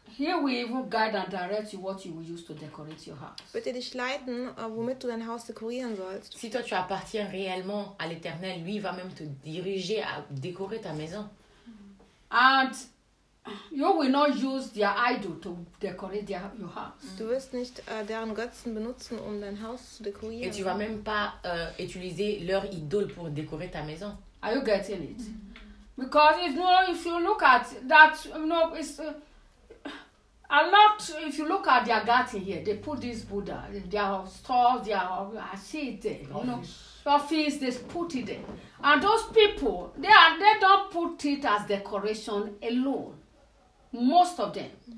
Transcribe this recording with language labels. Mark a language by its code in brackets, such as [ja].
[en] here we will guide and direct you what you will use to decorate your house. [de] Wird er dich leiten, womit du dein Haus dekorieren sollst. [fr] Si toi tu appartiens réellement à l'Éternel, lui va même te diriger à décorer ta maison. [en] And you will not use their idol to decorate your house. [de] Du wirst nicht deren Götzen benutzen, um dein Haus zu dekorieren. [fr] Et tu vas même pas utiliser leur idole pour décorer ta maison. [en] Are you getting it? Because if you know, if you look at that, you know, it's a lot. If you look at their garden here, they put this Buddha, their stalls, their seat there, you know, office, they put it there. And those people, they don't put it as decoration alone. Most of them.